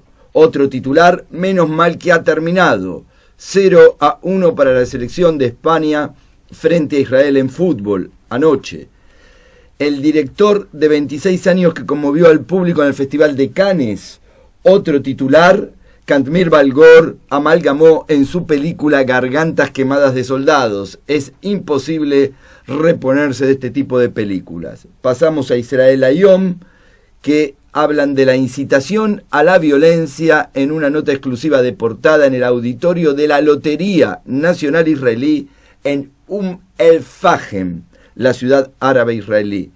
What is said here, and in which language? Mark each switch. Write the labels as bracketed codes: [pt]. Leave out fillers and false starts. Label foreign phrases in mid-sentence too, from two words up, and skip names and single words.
[es] Otro titular: menos mal que ha terminado. 0-1 para la selección de España frente a Israel en fútbol anoche. El director de 26 años que conmovió al público en el Festival de Cannes. Otro titular: Cantmir Balgor amalgamó en su película Gargantas quemadas de soldados. Es imposible reponerse de este tipo de películas. Pasamos a Israel Hayom, que hablan de la incitación a la violencia en una nota exclusiva de portada en el auditorio de la Lotería Nacional Israelí en El-Fahem, la ciudad árabe israelí.